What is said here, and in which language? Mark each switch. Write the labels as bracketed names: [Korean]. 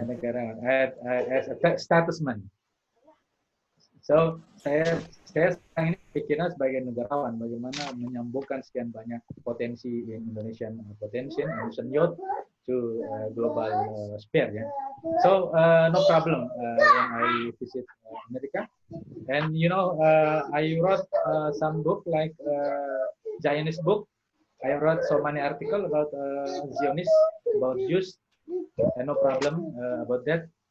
[Indonesian] Negarawan [English] as a statesman. [Indonesian] So saya sekarang ini pikirnya sebagai negarawan, bagaimana menyambungkan sekian banyak potensi [English] Indonesian youth to global sphere, [Indonesian] ya. [English] So no problem when I visit America, and you know I wrote some book like Zionist book. I wrote so many articles about Zionists, about Jews, and no problem about that.